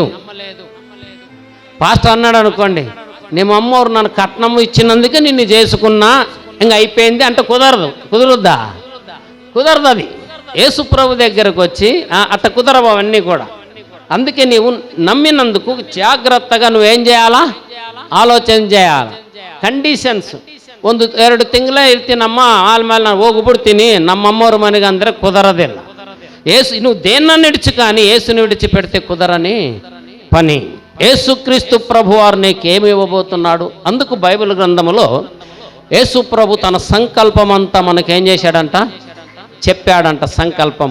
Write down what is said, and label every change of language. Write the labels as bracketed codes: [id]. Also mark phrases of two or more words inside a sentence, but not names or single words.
[te] పాస్టర్ అన్నాడు అనుకోండి, నీ అమ్మవారు నన్ను కట్నం ఇచ్చినందుకే నిన్ను చేసుకున్నా, ఇంకా అయిపోయింది అంటే కుదరద్దా? కుదరదు. అది యేసు ప్రభు దగ్గరకు వచ్చి అట్ట కుదరవు అవన్నీ కూడా. అందుకే నీవు నమ్మినందుకు జాగ్రత్తగా నువ్వేం చేయాలా? ఆలోచన చేయాలి. [kn] ಕಂಡೀಷನ್ಸ್ 1-2 ತಿಂಗಳ ಇರ್ತೀನಮ್ಮ ಆಲ್ಮೇಲೆ ನಾನು ಹೋಗ್ಬಿಡ್ತೀನಿ ನಮ್ಮಮ್ಮವ್ರ ಮನೆಗೆ ಅಂದರೆ ಕುದರದಿಲ್ಲ. [te] నువ్వు దేన్నನ್ನು విడిచి కానీ యేసుని విడిచిపెడితే కుదరని పని. యేసుక్రీస్తు ప్రభువారు నీకేమి ఇవ్వబోతున్నాడు? అందుకు బైబిల్ గ్రంథములో యేసు ప్రభు తన సంకల్పం అంతా మనకేం చేశాడంట? చెప్పాడంట సంకల్పము.